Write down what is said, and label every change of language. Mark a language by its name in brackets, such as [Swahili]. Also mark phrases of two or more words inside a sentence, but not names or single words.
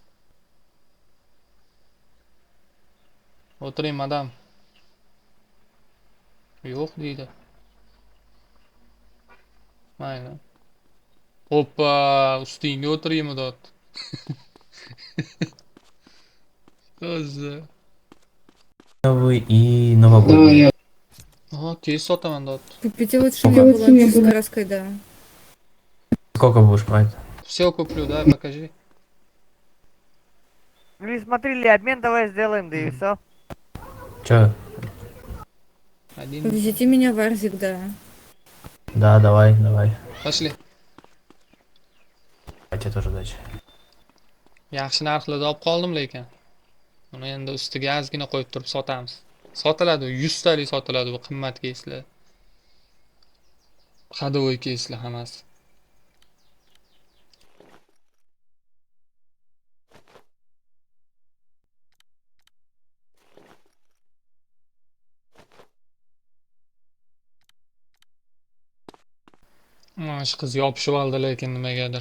[Uzbek] O'tiring, madam. Yo'q deydi. Mayli. Hoppa, ustingga o'tiraymi dot. O'zi. [Russian] Новый и новогодний. [Uzbek] Aha, keys sotaman dot. [Russian] Купите лучше мне было с краской, да. Сколько будешь брать? Все куплю, да, покажи. Смотрели обмен, давай сделаем, да и все. Че? Один. Повезите меня в Арзик, да. Да, давай. Пошли. А тебе тоже удачи. [Uzbek] Yaxshi narxlarda olib qoldim lekin. Uni endi ustiga ozgina qo'yib turib sotamiz. Sotiladi, 100 talik sotiladi bu qimmat keyslar. Hadovoy keyslar hammasi. Mana shu qiz yopishib oldi lekin nimagadir.